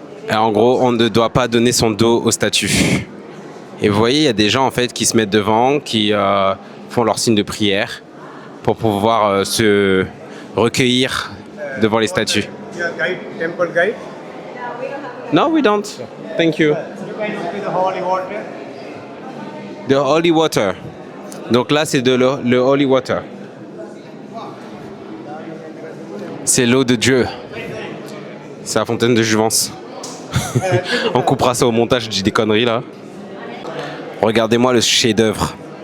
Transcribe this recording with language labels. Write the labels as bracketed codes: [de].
[fr] Et en gros, on ne doit pas donner son dos aux statues. Et vous voyez, il y a des gens en fait qui se mettent devant, qui font leur signe de prière pour pouvoir se recueillir devant les statues. [en] Your guide, temple guide. No, we don't. Thank you. You can look at the holy water. The holy water. [fr] Donc là, c'est le holy water. C'est l'eau de Dieu. C'est la fontaine de Jouvence. On coupera ça au montage, je dis des conneries là. Regardez-moi le chef-d'œuvre.